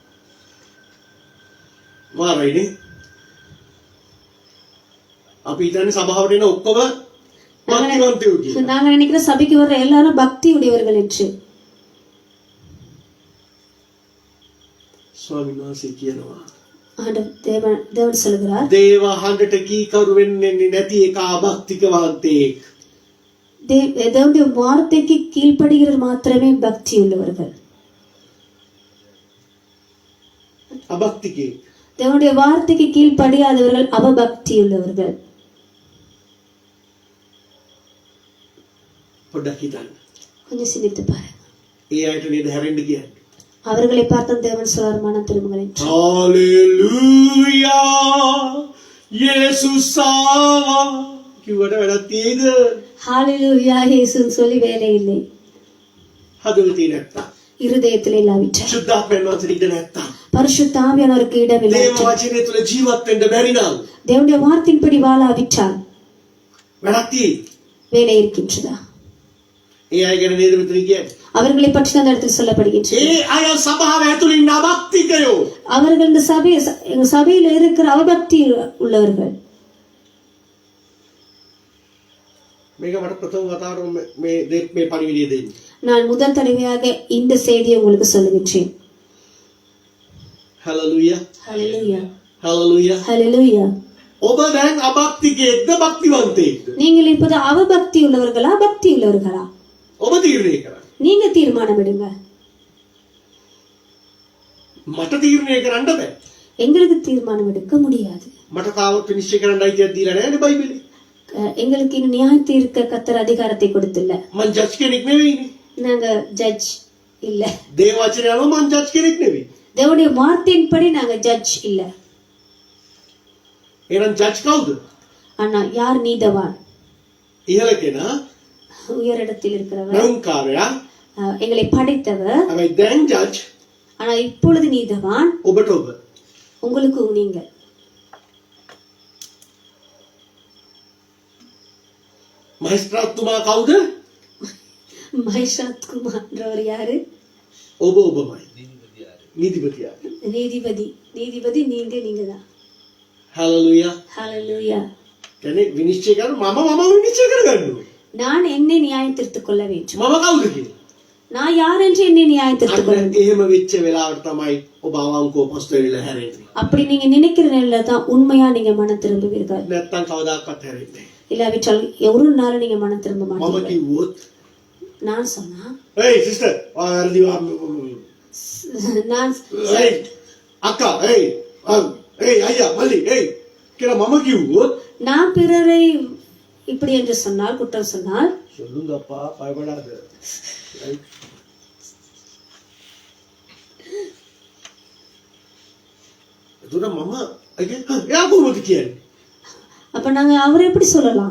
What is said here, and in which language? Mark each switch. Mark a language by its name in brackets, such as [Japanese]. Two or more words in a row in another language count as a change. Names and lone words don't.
[Sinhala] මාරයිනේ. අපි හිතන්නේ සභාවට එන ඔක්කොම භක්තිවන්තයෝ කියලා. [Tamil] நாங்க நினைக்கிற சபைக்கு வர்ற எல்லாரும் பக்தி உடையவர்கள் என்று. [Sinhala] ස්වාමීන් වහන්සේ කියනවා [Tamil] தேவன் சொல்கிறார், [Sinhala] දේව හඬට කීකරු වෙන්නේ නැති එක අභක්තිකවන්තයෙක්. [Tamil] தேவனுடைய வார்த்தைக்கு கீழ்ப்படுகிற மாத்திரமே பக்தி உள்ளவர்கள். [Sinhala] අභක්තිකේ [Tamil] தேவனுடைய வார்த்தைக்கு கீழ்ப்படியாதவர்கள் அவபக்தி உள்ளவர்கள். [Sinhala] පොඩ්ඩක් හිතන්න. [Tamil] கொஞ்சம் சிந்தித்து பாருங்க. [Sinhala] ඒ අයට නේද හැරෙන්න කියන්නේ. [Tamil] அவர்களை பார்த்து தேவன் சொல்வார், மனம் திரும்புங்கள் என்று. [Sinhala] හalleluya යේසුස් ආවා කිව්වට වැඩක් තියෙද? [Tamil] ஹalleluya இயேசுன்னு சொல்லி வேலை இல்லை. [Sinhala] හදවතේ නැත්තම් [Tamil] இருதயத்தில் இல்லாவிட்டால், [Sinhala] සුද්ධාත්මයන් වහන්සේට ඉඩ නැත්තම් [Tamil] பரிசுத்த ஆவியானவருக்கு இடமில்லை. [Sinhala] දේව වචනය තුළ ජීවත් වෙන්න බැරි නම් [Tamil] தேவனுடைய வார்த்தையின்படி வாழாவிட்டால் [Sinhala] වැඩක් තියෙයි. [Tamil] வேலை இருக்கின்றதா? [Sinhala] ඒ අය ගැන නේද මෙතන කියන්නේ? [Tamil] அவர்களை பற்றி தான் இந்த இடத்தில் சொல்லப்படுகின்றது. [Sinhala] ඒ අය සභාව ඇතුළේ ඉන්න අභක්තිකයෝ. [Tamil] அவர்கள் இந்த சபையில் இருக்கிற அவபக்தி உள்ளவர்கள். [Sinhala] මේක මට ප්‍රථම වතාවට මේ පරිවිලිය දෙන්නේ. [Tamil] நான் முதல் தடவையாக இந்த செய்தியை உங்களுக்கு சொல்லுகின்றேன். [Sinhala] හalleluya [Tamil] ஹalleluya [Sinhala] හalleluya. [Tamil] ஹalleluya. [Sinhala] ඔබ දැන් අභක්තිකයෙක්ද භක්තිවන්තයෙක්ද? [Tamil] நீங்கள் இப்போது அவபக்தி உள்ளவர்களா பக்தி உள்ளவர்களா? [Sinhala] ඔබ තීරණය කරන්න. [Tamil] நீங்க தீர்மானம் எடுங்க. [Sinhala] මට තීරණය කරන්න බෑ. [Tamil] எங்களுக்கு தீர்மானம் எடுக்க முடியாது. [Sinhala] මට තාමත් විනිශ්චය කරන්න අයිතියක් දීලා නැහැ නේ බයිබලේ. [Tamil] எங்களுக்கு இன்னும் நியாய தீர்க்க கர்த்தர் அதிகாரத்தை கொடுத்தில்ல. [Sinhala] මං ජජ් කෙනෙක් නෙවෙයිනේ. [Tamil] நாங்க ஜட்ஜ் இல்ல. [Sinhala] දේව වචනය අනුව මං ජජ් කෙනෙක් නෙවෙයි. [Tamil] தேவனுடைய வார்த்தையின்படி நாங்க ஜட்ஜ் இல்ல. [Sinhala] එහෙනම් ජජ් කවුද? [Tamil] ஆனா யார் நீதவான்? [Sinhala] ඉහළ කෙනා [Tamil] உயரிடத்தில் இருக்கிறவர், [Sinhala] නෞන්කාරයා. [Tamil] எங்களை படைத்தவர். [Sinhala] හැබැයි දැන් ජජ් [Tamil] ஆனா இப்பொழுது நீதவான் [Sinhala] ඔබට ඔබ. [Tamil] உங்களுக்கு நீங்க. [Sinhala] මහේස්ත්‍රාත්තුමා කවුද? [Tamil] மகேஷாத் குமார்ன்றவர் யாரு? [Sinhala] ඔබ ඔබමයි. නීතිපතියා. [Tamil] நீதிபதி நீங்க தான். [Sinhala] හalleluya. [Tamil] ஹalleluya. [Sinhala] කියන්නේ විනිශ්චය කරන මම විනිශ්චය කරගන්න ඕනේ. [Tamil] நான் என்னை நியாயம் தீர்த்துக் கொள்ள வேண்டும். [Sinhala] මම කවුද කියලා. [Tamil] நான் யார் என்று என்னை நியாயம் தீர்த்துக் கொள்ள வேண்டும். [Sinhala] එහෙම වෙච්ච වෙලාවට තමයි ඔබ අවංකව පස්ත වෙලා හැරෙන්නේ. [Tamil] அப்படி நீங்க நினைக்கிற நிலையில தான் உண்மையா நீங்க மனம் திரும்புவீர்கள். [Sinhala] නැත්තම් කවදාකවත් හැරෙන්නේ නැහැ. [Tamil] இல்லாவிட்டால் ஒரு நாள் நீங்க மனம் திரும்ப [Sinhala] මම [Tamil] மாட்டீங்க. [Sinhala] කිව්වොත් [Tamil] நான் சொன்னா [English] hey sister ආරදිවා [Tamil] நான் [Sinhala] hey අක්කා hey අයියා මල්ලි hey කියලා මම කිව්වොත් [Tamil] நான் பிறரை இப்படி என்று சொன்னால், குற்றம் சொன்னால், சொல்லுங்கப்பா, பயப்படாத. [Sinhala] Right? එතකොට මම එයා කොහොමද කියන්නේ? [Tamil] அப்ப நாங்க அவரை எப்படி சொல்லலாம்?